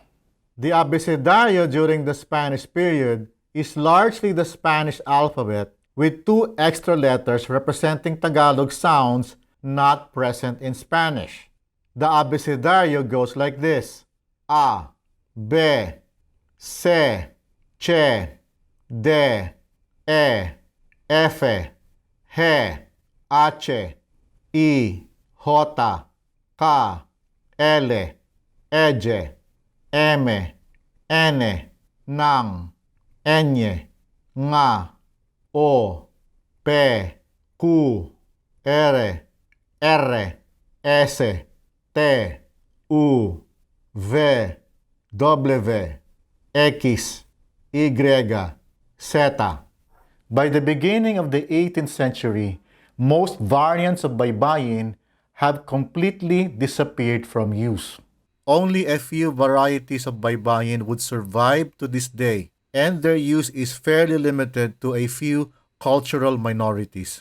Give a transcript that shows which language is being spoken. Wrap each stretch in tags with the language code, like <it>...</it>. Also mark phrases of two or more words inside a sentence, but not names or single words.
<en>The Abecedario during the Spanish period is largely the Spanish alphabet with 2 extra letters representing Tagalog sounds not present in Spanish. The Abecedario goes like this: A, B, C, Che, D, E, F, H, H, I, J,</en> <es>K, L, M, N, nang, enye, nga, o, pe, ku, ere, erre, ese, te, u, ve, w, x, y, z.</es> <en>By the beginning of the 18th century, most variants of Baybayin have completely disappeared from use. Only a few varieties of Baybayin would survive to this day, and their use is fairly limited to a few cultural minorities.</en>